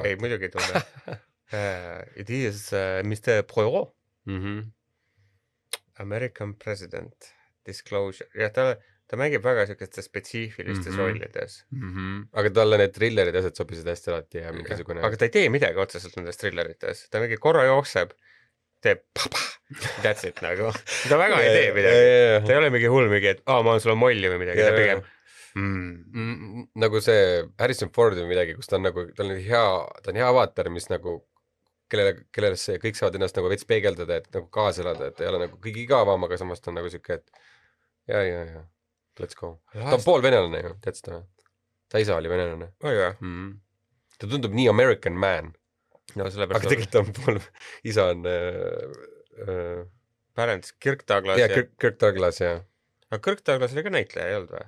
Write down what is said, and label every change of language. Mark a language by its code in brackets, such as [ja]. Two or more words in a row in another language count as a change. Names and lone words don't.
[et] ei , muidugi ei tunne . [en] It is Mr Poirot , American President , Disclosure , [et] jah , ta mängib väga siukestes spetsiifilistes rollides . aga talle need trillerid ja asjad sobisid hästi alati ja mingisugune . aga ta ei tee midagi otseselt nendes trillerites , ta mingi korra jookseb , teeb papa , [en] that's it [et] nagu , ta väga ei tee midagi , ta ei ole mingi hull mingi , et ma annan sulle molli või midagi , ta pigem nagu see Harrison Ford või midagi , kus ta on nagu , ta on hea avaatar , mis nagu kellele see kõik saavad ennast nagu veits peegeldada , et nagu kaasa elada , et ei ole nagu kõige igavam , aga samas ta on nagu siuke , et ja , [en] let's go . [et] ta on pool venelane ju , tead seda ? ta isa oli venelane . oi jah , ta tundub nii [en] American man , [et] no aga sellepärast tegelikult on pool , isa on [en] Parents , Kirk Douglas [et] ja Kirk Douglas ja aga Kirk Douglas oli ka näitleja , ei olnud või ?